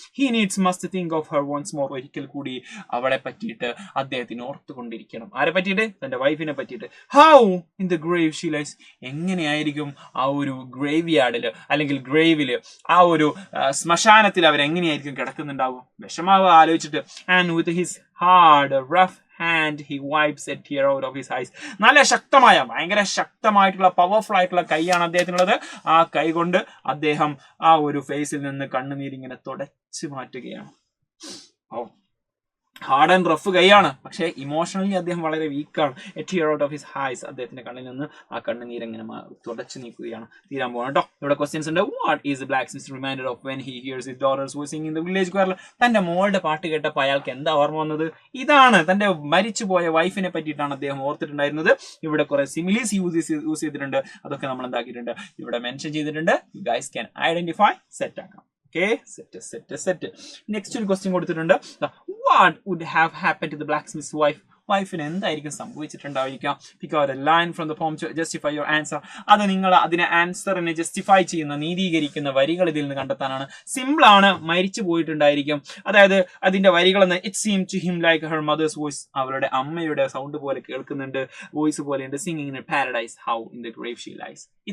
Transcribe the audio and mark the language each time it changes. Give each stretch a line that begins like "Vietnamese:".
English: He needs must think of her once more.
Malayalam: ഒരിക്കൽ കൂടി അവളെ പറ്റിയിട്ട് അദ്ദേഹത്തിന് ഓർത്തുകൊണ്ടിരിക്കണം. ആരെ പറ്റിയിട്ട്? തന്റെ വൈഫിനെ പറ്റിയിട്ട്.
English: How in the grave she lies.
Malayalam: എങ്ങനെയായിരിക്കും ആ ഒരു ഗ്രേവ് യാർഡില് അല്ലെങ്കിൽ ഗ്രേവില്, ആ ഒരു ശ്മശാനത്തിൽ അവരെങ്ങനെയായിരിക്കും കിടക്കുന്നുണ്ടാവും? വിഷമാവുക ആലോചിച്ചിട്ട്.
English: And with his hard, rough hand, he wipes a tear out of his eyes.
Malayalam: നല്ല ശക്തമായ, ഭയങ്കര ശക്തമായിട്ടുള്ള പവർഫുൾ ആയിട്ടുള്ള കൈയാണ് അദ്ദേഹത്തിനുള്ളത്. ആ കൈ കൊണ്ട് അദ്ദേഹം ആ ഒരു ഫേസിൽ നിന്ന് കണ്ണുനീരിങ്ങനെ തുടച്ചു മാറ്റുകയാണ്. ഹാർഡ് ആൻഡ് റഫ് കൈയാണ്, പക്ഷേ ഇമോഷണലി അദ്ദേഹം വളരെ വീക്കാണ്.
English: A tear out of his eyes.
Malayalam: അദ്ദേഹത്തിന്റെ കണ്ണിൽ നിന്ന് ആ കണ്ണുനീരെങ്ങനെ തുടച്ചു നീക്കുകയാണ്. തീരാൻ പോകണം കേട്ടോ. ഇവിടെ ക്വസ്റ്റ്യൻസ് ഉണ്ട്.
English: What is the blacksmith reminded of when he hears his daughter's voicing in the village choir?
Malayalam: തന്റെ മോളുടെ പാട്ട് കേട്ടപ്പോൾ അയാൾക്ക് എന്താ ഓർമ്മ വന്നത്? ഇതാണ്, തന്റെ മരിച്ചുപോയ വൈഫിനെ പറ്റിയിട്ടാണ് അദ്ദേഹം ഓർത്തിട്ടുണ്ടായിരുന്നത്. ഇവിടെ കുറെ സിമിലീസ് യൂസ് ചെയ്തിട്ടുണ്ട്, അതൊക്കെ നമ്മൾ എന്താക്കിയിട്ടുണ്ട്, ഇവിടെ മെൻഷൻ ചെയ്തിട്ടുണ്ട്.
English: You guys can identify, set ആക്കാം. Okay, set. Next
Malayalam: ഒരു ക്വസ്റ്റ്യൻ കൊടുത്തിട്ടുണ്ട്.
English: What would have happened to the blacksmith's wife
Malayalam: വൈഫിന് എന്തായിരിക്കും സംഭവിച്ചിട്ടുണ്ടായിരിക്കാം?
English: Pick out a line from the poem to justify your answer.
Malayalam: അത് നിങ്ങൾ അതിനെ ആൻസറിനെ ജസ്റ്റിഫൈ ചെയ്യുന്ന, നീതീകരിക്കുന്ന വരികൾ ഇതിൽ നിന്ന് കണ്ടെത്താനാണ്. സിമ്പിൾ ആണ്. മരിച്ചു പോയിട്ടുണ്ടായിരിക്കും. അതായത് അതിന്റെ വരികൾ എന്ന്
English: It seem to him like her mother's voice.
Malayalam: അവരുടെ അമ്മയുടെ സൗണ്ട് പോലെ കേൾക്കുന്നുണ്ട്, വോയിസ് പോലെയുണ്ട്.
English: Singing in paradise how in the grave she lies.